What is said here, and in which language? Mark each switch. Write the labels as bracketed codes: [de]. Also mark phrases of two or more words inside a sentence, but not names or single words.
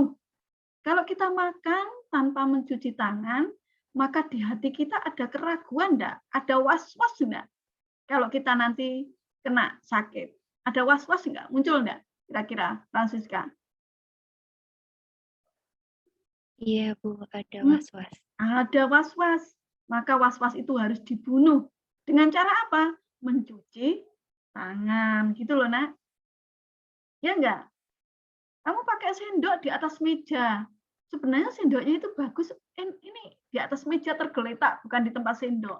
[id] Kalau kita makan tanpa mencuci tangan, maka di hati kita ada keraguan enggak? Ada was-was enggak? Kalau kita nanti kena sakit, ada was-was enggak? Muncul enggak? Kira-kira, Francisca? Iya, Bu, ada was-was. Ada was-was. Maka was-was itu harus dibunuh. Dengan cara apa? Mencuci tangan. Gitu loh, Nak. Ya enggak? Kamu pakai sendok di atas meja. Sebenarnya sendoknya itu bagus. Ini di atas meja tergeletak, bukan di tempat sendok.